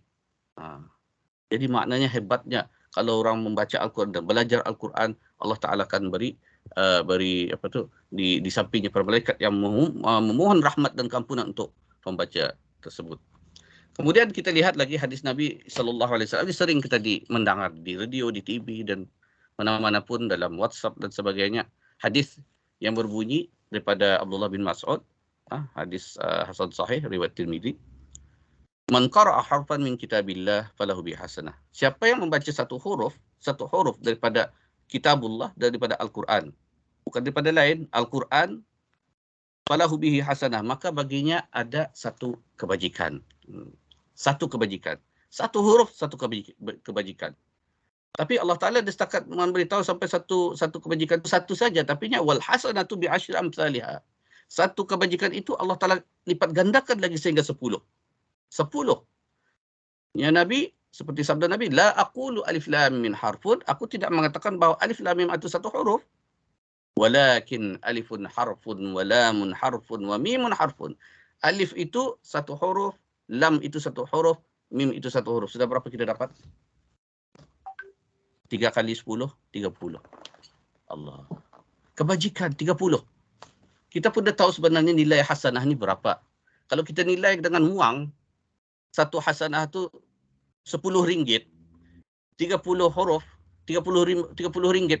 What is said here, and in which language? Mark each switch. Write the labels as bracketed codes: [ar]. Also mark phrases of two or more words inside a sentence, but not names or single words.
[ms] Jadi maknanya hebatnya kalau orang membaca Al-Quran dan belajar Al-Quran, Allah Ta'ala akan beri di sampingnya para malaikat yang memohon rahmat dan keampunan untuk pembaca tersebut. Kemudian kita lihat lagi hadis Nabi SAW, ini sering kita mendengar di radio, di TV, dan mana-mana pun dalam WhatsApp dan sebagainya. Hadis yang berbunyi daripada Abdullah bin Mas'ud, hadis Hasan Sahih, riwayat Tirmidzi. [ar] من قرأ حرفا من كتاب الله فله بحسنة. [ms] Siapa yang membaca satu huruf daripada kitabullah, daripada Al-Quran, bukan daripada lain, Al-Quran, [ar] فله به حسنة, [ms] maka baginya ada satu kebajikan. Satu kebajikan. Satu huruf, satu kebajikan. Tapi Allah Ta'ala dia setakat memberitahu sampai satu kebajikan itu satu saja. [ar] Tapi والحسنة بعشر أمثالها. [ms] Satu kebajikan itu Allah Ta'ala lipat gandakan lagi sehingga 10. 10. Ya Nabi, seperti sabda Nabi, [ar] لا أقول ألف لام ميم حرف, [ms] aku tidak mengatakan bahawa alif lam mim itu satu huruf. [ar] ولكن ألف حرف ولام حرف وميم حرف. [ms] Alif itu satu huruf, lam itu satu huruf, mim itu satu huruf. Sudah berapa kita dapat? 3 kali 10, 30. Allah. Kebajikan 30. Kita pun dah tahu sebenarnya nilai hasanah ni berapa. Kalau kita nilai dengan wang, satu hasanah tu 10 ringgit, 30 huruf, 30 ringgit.